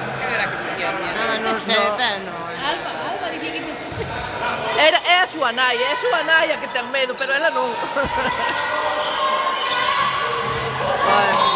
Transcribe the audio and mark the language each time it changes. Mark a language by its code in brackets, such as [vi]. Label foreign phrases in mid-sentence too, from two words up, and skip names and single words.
[es] ¿Qué era que tenía miedo? No sé, pero no. [gl] Alba dicía que te... É a súa nai a que ten medo, pero ela non. Ai.